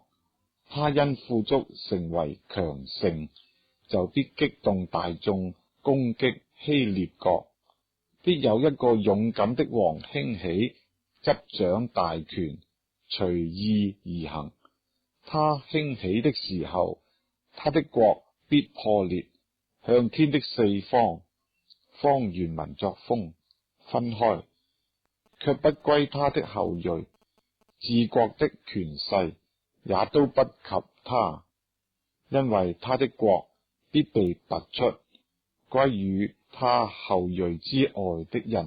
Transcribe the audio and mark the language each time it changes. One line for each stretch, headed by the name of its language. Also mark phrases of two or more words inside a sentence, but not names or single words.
Chinese: 他因富足成為強盛，就必激動大眾，攻擊希臘國。必有一個勇敢的王興起，執掌大權，隨意而行。他興起的時候，他的國必破裂，向天的四方，方原文作風，分開，卻不歸他的後裔。治國的權勢也都不及他，因為他的國必被拔出，歸於他後裔之外的人。